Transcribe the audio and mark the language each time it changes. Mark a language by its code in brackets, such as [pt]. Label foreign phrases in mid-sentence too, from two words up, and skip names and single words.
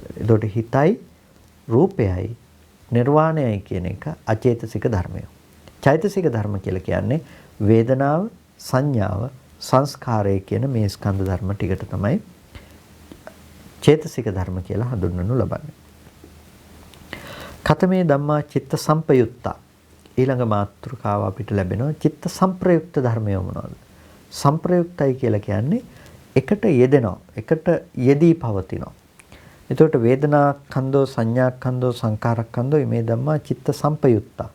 [si] ඒකට හිතයි රූපයයි නිර්වාණයයි කියන එක අචේතසික ධර්මය. චෛතසික ධර්ම කියලා කියන්නේ වේදනාව, සංඥාව, සංස්කාරය කියන මේ ස්කන්ධ ධර්ම ටිකට තමයි චේතසික ධර්ම කියලා හඳුන්වනු ලබන්නේ. [pi] කතමේ ධම්මා චිත්ත සම්පයුත්තා. [si] ඊළඟ මාතෘකාව අපිට ලැබෙනවා චිත්ත සම්ප්‍රයුක්ත ධර්මය මොනවද? සම්ප්‍රයුක්තයි කියලා කියන්නේ එකට යෙදෙනවා, එකට යෙදී පවතිනවා. [pi] එතකොට වේදනා ඛණ්ඩෝ, සංඥා ඛණ්ඩෝ, සංකාර ඛණ්ඩෝ මේ ධම්මා චිත්ත සම්පයුත්තා.